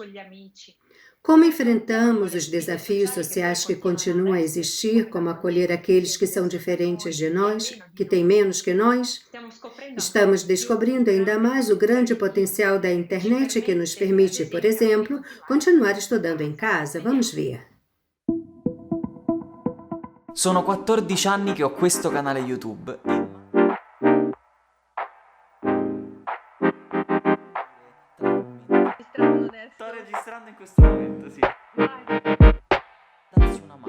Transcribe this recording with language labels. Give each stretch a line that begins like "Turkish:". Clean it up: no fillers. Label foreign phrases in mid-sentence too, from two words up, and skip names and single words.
Portuguese: Como enfrentamos os desafios sociais que continuam a existir, como acolher aqueles que são diferentes de nós, que têm menos que nós? Estamos descobrindo ainda mais o grande potencial da internet que nos permite, por exemplo, continuar estudando em casa. Vamos ver.
Italian: Sono 14 anni che ho questo canale YouTube. Sto registrando in questo momento, sì. Dazzi una mano.